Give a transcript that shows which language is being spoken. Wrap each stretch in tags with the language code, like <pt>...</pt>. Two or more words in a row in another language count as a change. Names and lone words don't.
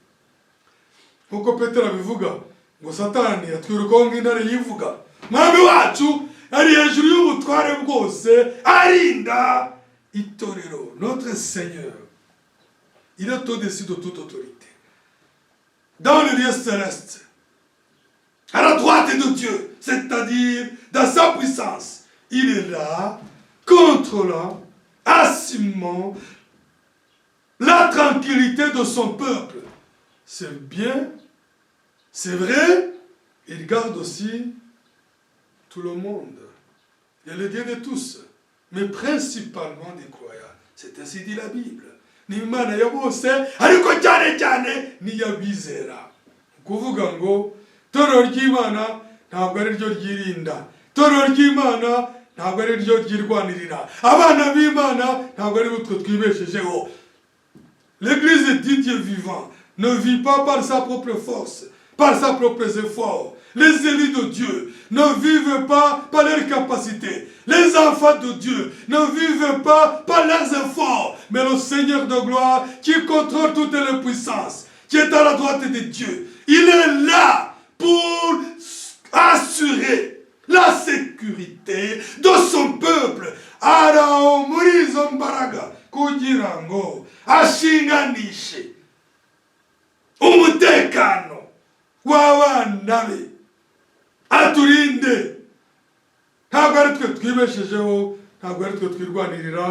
<rw>Nkuko Petero abivuga ngo Satani atwirukaho nk'intare yivuga, mwami wacu ari hejuru y'ubutware bwose, arinda itorero.</rw> <fr>Notre Seigneur, il est au-dessus de toute autorité, dans le lieu céleste, à la droite de Dieu, c'est-à-dire dans sa puissance. Il est là, contrôlant, assumant la tranquillité de son peuple. C'est bien, c'est vrai, il garde aussi tout le monde. Il est le Dieu de tous, mais principalement des croyants. C'est ainsi dit la Bible.</fr> <rw>Ni Imana ya bose, ariko cyane cyane ni yabizera. Kuvuga ngo torero ry'Imana ntabwo ari ryo ryirinda, torero ry'Imana ntabwo ari ryo ryirwanirira, abana b'Imana ntabwo ari utwo twibeshejeho.</rw> <fr>L'église dit Dieu vivant ne vit pas par sa propre force, par sa propre effort. Les élus de Dieu ne vivent pas par leur capacité. Les enfants de Dieu ne vivent pas par leurs efforts. Mais le Seigneur de gloire qui contrôle toutes les puissances, qui est à la droite de Dieu, il est là pour assurer la sécurité de son peuple.</fr> <rw>Araho muri izo mbaraga kugira ngo ashinganishe umutekano w'abana be, aturinde. Ntabwo ari twe twibeshejeho, ntabwo ari twe twirwanirira.</rw>